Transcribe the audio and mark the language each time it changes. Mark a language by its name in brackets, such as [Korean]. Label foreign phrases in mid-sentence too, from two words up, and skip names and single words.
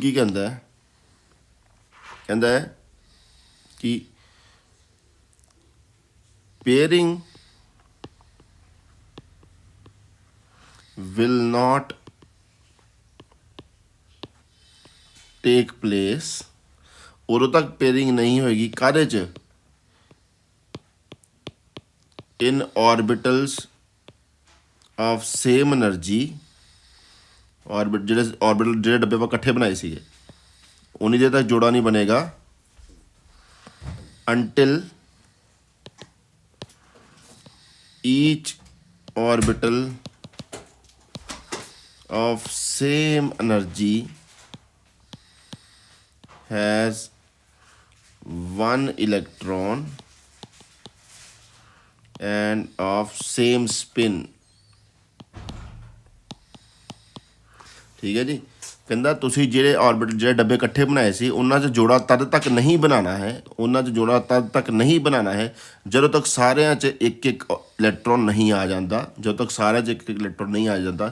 [Punjabi] ਕੀ ਕਹਿੰਦਾ ਹੈ, ਕਹਿੰਦਾ ਹੈ ਕਿ [English] pairing will not take place, [Punjabi] ਉਦੋਂ ਤੱਕ ਪੇਅਰਿੰਗ ਨਹੀਂ ਹੋਏਗੀ ਕਾਹਦੇ 'ਚ, [English] in orbitals of same energy, [Punjabi] ऑर्बिटल ਜਿਹੜੇ ਡੱਬੇ ਆਪਾਂ ਇਕੱਠੇ ਬਣਾਏ ਸੀਗੇ ਉਨੀ ਦੇਰ ਤੱਕ ਜੋੜਾ ਨਹੀਂ ਬਣੇਗਾ [English] until each orbital of same energy has one electron and of same spin। [Punjabi] ਠੀਕ ਹੈ ਜੀ, ਕਹਿੰਦਾ ਤੁਸੀਂ ਜਿਹੜੇ ਆਰਬਿਟ ਜਿਹੜੇ ਡੱਬੇ ਇਕੱਠੇ ਬਣਾਏ ਸੀ ਉਹਨਾਂ 'ਚ ਜੋੜਾ ਤਦ ਤੱਕ ਨਹੀਂ ਬਣਾਉਣਾ ਹੈ, ਉਹਨਾਂ 'ਚ ਜੋੜਾ ਤਦ ਤੱਕ ਨਹੀਂ ਬਣਾਉਣਾ ਹੈ ਜਦੋਂ ਤੱਕ ਸਾਰਿਆਂ 'ਚ ਇੱਕ ਇੱਕ ਇਲੈਕਟ੍ਰੋਨ ਨਹੀਂ ਆ ਜਾਂਦਾ, ਜਦੋਂ ਤੱਕ ਸਾਰਿਆਂ 'ਚ ਇੱਕ ਇੱਕ ਇਲੈਕਟ੍ਰੋਨ ਨਹੀਂ ਆ ਜਾਂਦਾ।